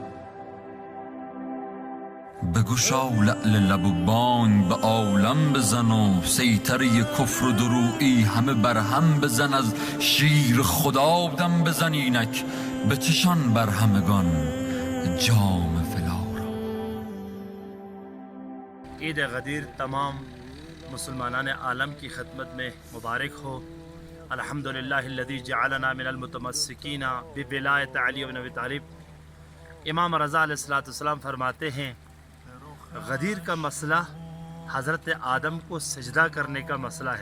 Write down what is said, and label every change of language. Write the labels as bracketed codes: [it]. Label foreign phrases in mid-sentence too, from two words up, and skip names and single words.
[fa] بگشا لعل لب و بانگ به عالم بزن و سیطره کفر و درویی همه برهم بزن. از شیر خدا دم بزن اینک به چشان بر همگان جام ولا را. [ur] عید غدیر تمام مسلمانان عالم کی خدمت میں مبارک ہو. [ar] الحمدللہ الذی جعلنا من المتمسکین بولایت علی بن ابی طالب. [ur] امام رضا [ar] علیہ السلام [ur] فرماتے ہیں غدیر کا مسئلہ حضرت آدم کو سجدہ کرنے کا مسئلہ ہے.